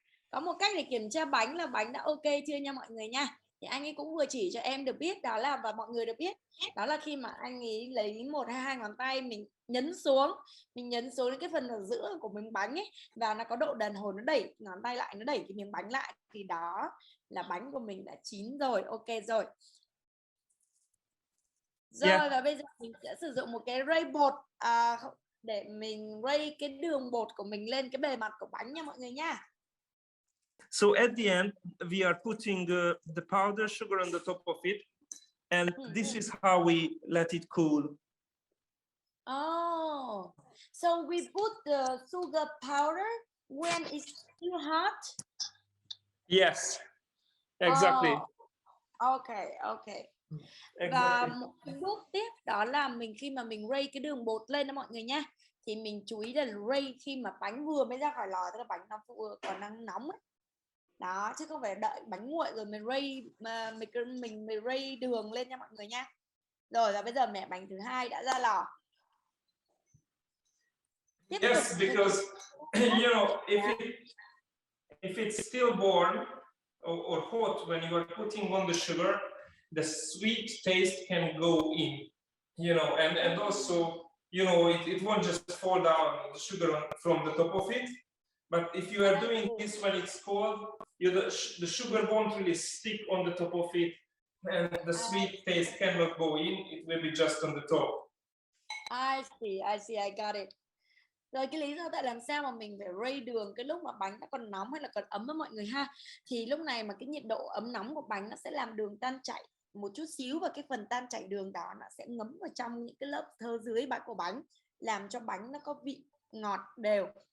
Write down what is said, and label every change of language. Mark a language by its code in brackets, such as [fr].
[vi] Có một cách để kiểm tra bánh là bánh đã ok chưa nha mọi người nha. Thì anh ấy cũng vừa chỉ cho em được biết đó là, và mọi người được biết đó là khi mà anh ấy lấy một hay hai ngón tay mình nhấn xuống cái phần ở giữa của miếng bánh ấy, và nó có độ đàn hồi, nó đẩy ngón tay lại, nó đẩy cái miếng bánh lại, thì đó là bánh của mình đã chín rồi, ok rồi. Rồi và bây giờ mình sẽ sử dụng một cái rây bột để mình rây cái đường bột của mình lên cái bề mặt của bánh nha mọi người nha. [en] So at the end, we are putting the powder sugar on the top of it, and this is how we let it cool. Oh, so we put the sugar powder when it's still hot? Yes, exactly. Okay. Exactly. [vi] Và một cái bước tiếp đó là khi mà mình rây cái đường bột lên đó mọi người nha, thì mình chú ý là rây khi mà bánh vừa mới ra khỏi lò, tức là bánh nó vừa còn đang nóng ấy. Đó, chứ không phải đợi bánh nguội rồi mình rây mà mình rây đường lên nha mọi người nha. Rồi và bây giờ mẻ bánh thứ hai đã ra lò. [en] Yes, because you know, if it's still warm or hot when you are putting on the sugar, the sweet taste can go in, you know, and also, you know, it won't just fall down the sugar from the top of it. But if you are doing this when it's cold, the sugar won't really stick on the top of it, and the sweet taste cannot go in. It will be just on the top. I see, I got it. [vi] Rồi cái lý do tại làm sao mà mình phải rây đường cái lúc mà bánh nó còn nóng hay là còn ấm với mọi người ha, thì lúc này mà cái nhiệt độ ấm nóng của bánh nó sẽ làm đường tan chảy một chút xíu, và cái phần tan chảy đường đó nó sẽ ngấm vào trong những cái lớp thớ dưới bánh của bánh, làm cho bánh nó có vị ngọt đều.